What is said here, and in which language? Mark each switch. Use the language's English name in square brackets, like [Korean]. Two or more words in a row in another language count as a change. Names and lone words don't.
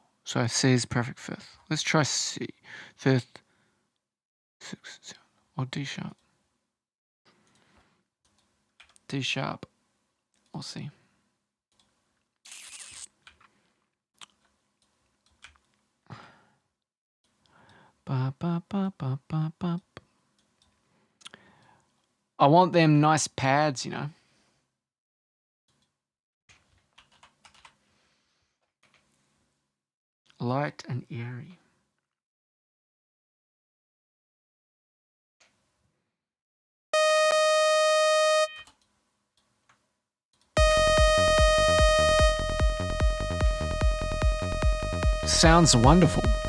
[English] So C is perfect fifth. Let's try C. Fifth, 6, 7, or D sharp. D sharp or C. Ba, ba, ba, ba, ba, ba. I want them nice pads, you know. Light and airy. Sounds wonderful.